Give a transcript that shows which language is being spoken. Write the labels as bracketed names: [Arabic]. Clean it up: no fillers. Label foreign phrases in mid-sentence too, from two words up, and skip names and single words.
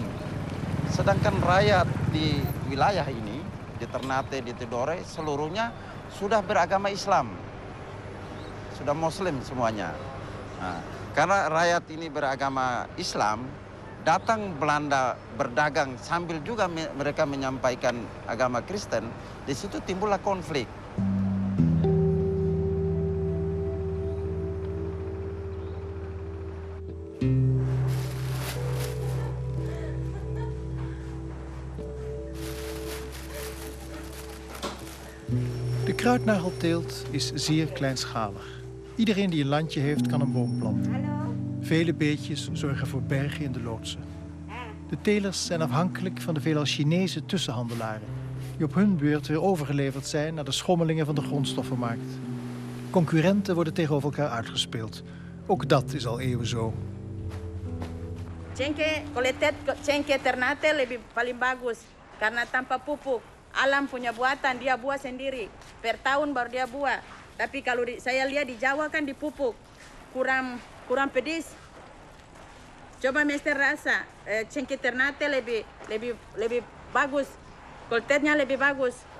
[Indonesian] Sedangkan rakyat di wilayah ini, di Ternate, di Tidore, seluruhnya sudah beragama Islam. Sudah Muslim semuanya. Nah, karena rakyat ini beragama Islam, datang Belanda berdagang sambil juga mereka menyampaikan agama Kristen, di situ timbullah konflik. [Dutch] De kruidnagelteelt is zeer kleinschalig. Iedereen die een landje heeft, kan een boom planten. Vele beetjes zorgen voor bergen in de loodsen. De telers zijn afhankelijk van de veelal Chinese tussenhandelaren, die op hun beurt weer overgeleverd zijn naar de schommelingen van de grondstoffenmarkt. Concurrenten worden tegenover elkaar uitgespeeld. Ook dat is al eeuwen zo. [Indonesian] Cengkeh Ternate paling bagus karena tanpa pupuk. Alam punya buatan, dia buah sendiri. Per tahun baru dia buah. Tapi kalau saya lihat di Jawa kan dipupuk, kurang pedis. Coba Mister rasa, cengkeh Ternate lebih bagus, kualitasnya lebih bagus.